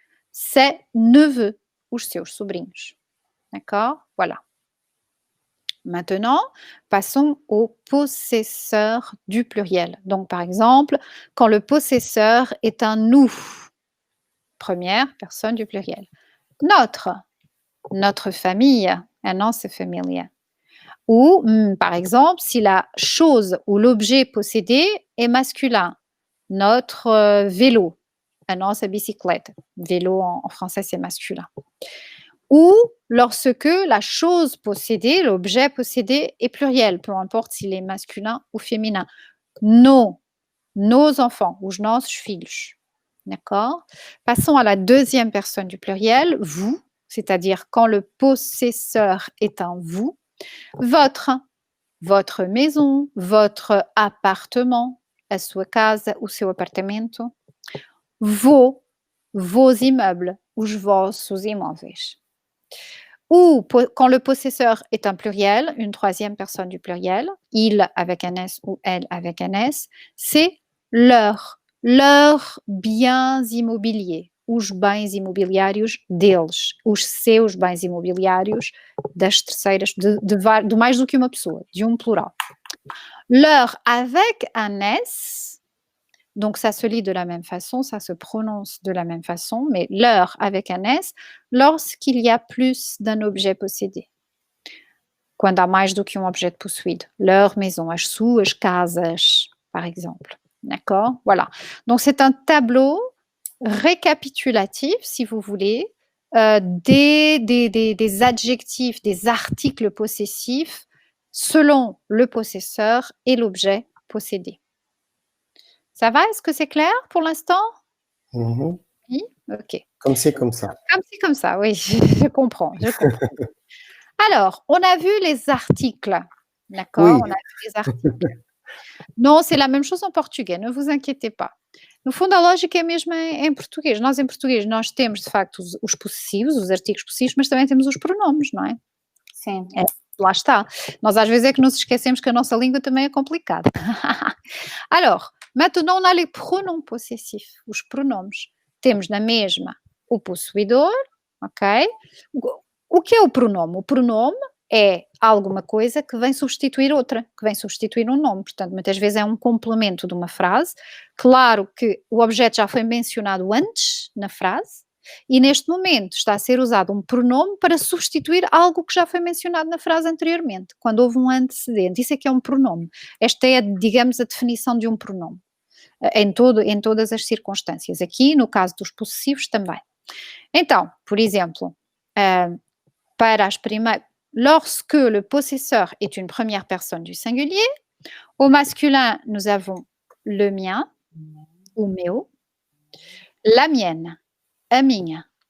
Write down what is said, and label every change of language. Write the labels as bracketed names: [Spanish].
[French] Ses neveux, [Portuguese] os seus sobrinhos. [French] D'accord? Voilà. Maintenant, passons au possesseur du pluriel. Donc, par exemple, quand le possesseur est un nous, première personne du pluriel. Notre famille, [Portuguese] a nossa família. [French] Ou, par exemple, si la chose ou l'objet possédé est masculin, notre vélo, [Portuguese] a nossa bicicleta. [French] Vélo en français, c'est masculin. Ou lorsque la chose possédée, l'objet possédé est pluriel, peu importe s'il est masculin ou féminin. Nos enfants, [Portuguese] os nossos filhos. [French] D'accord? Passons à la deuxième personne du pluriel, vous, c'est-à-dire quand le possesseur est un vous. Votre maison, votre appartement, [Portuguese] a sua casa, o seu apartamento. [French] Vos immeubles, [Portuguese] os vossos imóveis. [French] Ou quand le possesseur est un pluriel, une troisième personne du pluriel, il avec un S ou elle avec un S, c'est leurs biens immobiliers, [Portuguese] os bens imobiliários deles, os seus bens imobiliários das terceiras, de mais do que uma pessoa, de plural. [French] Leur avec un S, donc ça se lit de la même façon, ça se prononce de la même façon, mais leur avec un S, lorsqu'il y a plus d'un objet possédé. [Portuguese] Quando há mais do que objeto possuído. [French] Leur maison, [Portuguese] as suas casas, [French] par exemple. D'accord? Voilà. Donc c'est un tableau récapitulatif, si vous voulez, des adjectifs, des articles possessifs selon le possesseur et l'objet possédé. Ça va? Est-ce que c'est clair pour l'instant? Oui? Ok. Comme c'est comme ça. Comme c'est comme ça, oui, je comprends. Alors, on a vu les articles, d'accord? Oui. On a vu les articles. Non, c'est la même chose en português, ne vous inquiétez pas. [Portuguese] No fundo, a lógica é mesmo em português. Nós, em português, nós temos, de facto, os possessivos, os artigos possessivos, mas também temos os pronomes, não é? Sim. Lá está. Nós, às vezes, é que nos esquecemos que a nossa língua também é complicada. [French] Alors, maintenant, on a les pronoms possessifs, [Portuguese] os pronomes. Temos na mesma o possuidor, ok? O que é o pronome? O pronome é alguma coisa que vem substituir outra, que vem substituir um nome. Portanto, muitas vezes é um complemento de uma frase. Claro que o objeto já foi mencionado antes na frase e neste momento está a ser usado um pronome para substituir algo que já foi mencionado na frase anteriormente, quando houve um antecedente. Isso é que é um pronome. Esta é, digamos, a definição de um pronome. Em todas as circunstâncias. Aqui, no caso dos possessivos, também. Então, por exemplo, para as primeiras, [French] lorsque le possesseur est une première personne du singulier, au masculin, nous avons le mien, [Portuguese] o meu, [French] la mienne, [Portuguese] a minha.